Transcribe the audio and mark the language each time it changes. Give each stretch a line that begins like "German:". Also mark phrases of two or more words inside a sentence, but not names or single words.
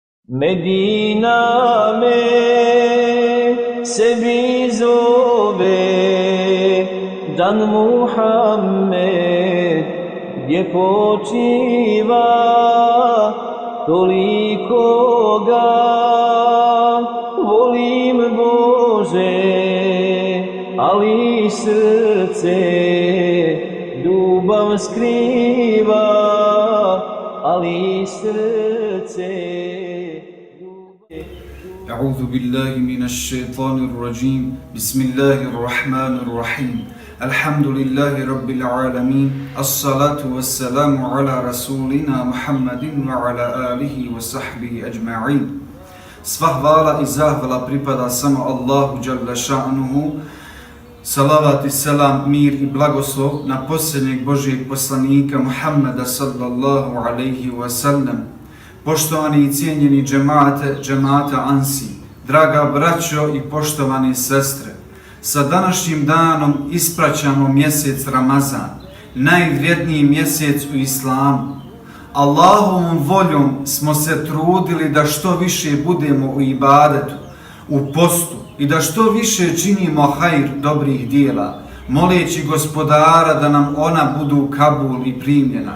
Bosnian: Medina me sebi zove, dan Muhammed gdje počiva, toliko ga volim Bože, ali srce ljubav skriva, ali srce.
Arabic: أعوذ بالله من الشيطان الرجيم بسم الله الرحمن الرحيم الحمد لله رب العالمين الصلاة والسلام على رسولنا محمد وعلى آله وصحبه أجمعين.
Bosnian: Sva hvala i zahvala pripada samo Allahu
Arabic: جل شأنه.
Bosnian: Salavat i selam, mir i blagoslov na posljednjeg Božijeg poslanika Muhammeda
Arabic: صلى الله عليه وسلم.
Bosnian: Poštovani i cijenjeni džemata Ansi, draga braćo i poštovane sestre, sa današnjim danom ispraćamo mjesec Ramazan, najvrijedniji mjesec u islamu. Allahovom voljom smo se trudili da što više budemo u ibadetu, u postu i da što više činimo hajr dobrih dijela, moleći Gospodara da nam ona budu kabul i primljena.